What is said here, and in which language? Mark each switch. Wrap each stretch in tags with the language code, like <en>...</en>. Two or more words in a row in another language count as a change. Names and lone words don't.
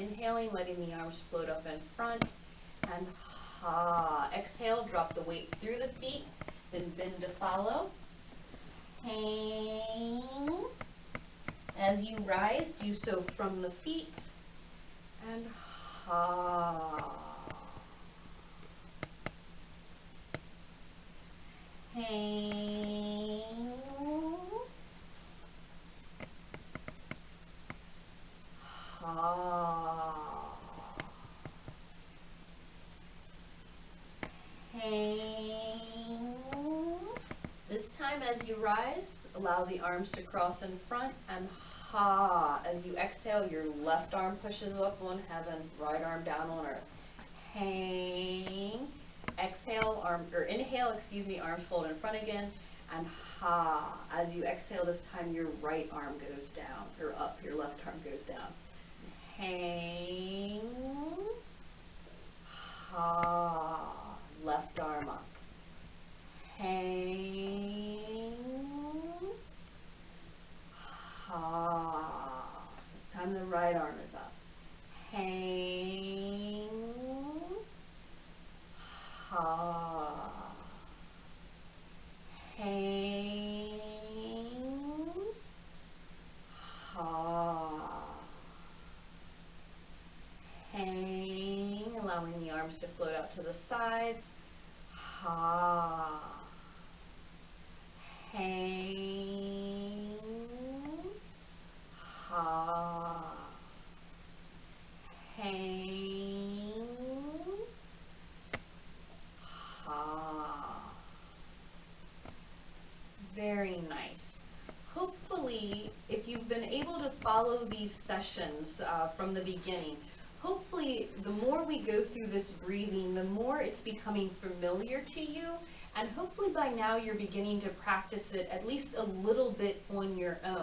<en>inhaling, letting the arms float up in front, and ha. Exhale, drop the weight through the feet, then bend to follow. Hang. As you rise, do so from the feet, and ha. Hang. Ha. Hang. This time as you rise, allow the arms to cross in front, and ha. As you exhale, your left arm pushes up on heaven, right arm down on earth. Hang. Exhale, inhale, arms fold in front again, and ha. As you exhale this time, your right arm goes down, or up, your left arm goes down. Hang. Ha. Left arm up. Hang. Ha. This time the right arm is up. Hang. Ha. Hang. Ha. Hang, allowing the arms to float out to the sides. Ha. Hang. Ha. Hang. Ha. Very nice. Hopefully, if you've been able to follow these sessions from the beginning, hopefully the more we go through this breathing, the more it's becoming familiar to you, and hopefully by now you're beginning to practice it at least a little bit on your own.</en>